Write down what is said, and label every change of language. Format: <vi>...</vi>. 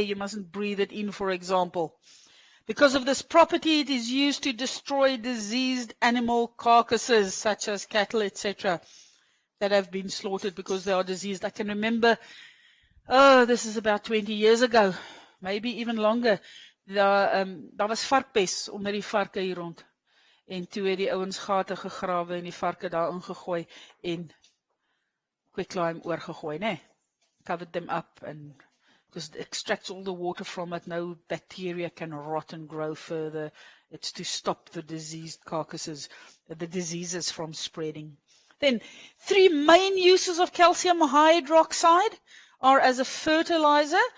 <en>You mustn't breathe it in, for example. Because of this property, it is used to destroy diseased animal carcasses, such as cattle, etc., that have been slaughtered because they are diseased. I can remember, this is about 20 years ago, maybe even longer.</en> <af>Daar was varkpes onder die varke hier rond. En toe het die ouens gate gegrawe en die varke daar ingegooi en quicklime oorgegooi, né?</af> <en>Covered them up and just extracts all the water from it. No bacteria can rot and grow further. It's to stop the diseased carcasses, the diseases from spreading. Then, three main uses of calcium hydroxide are as a fertilizer.</en>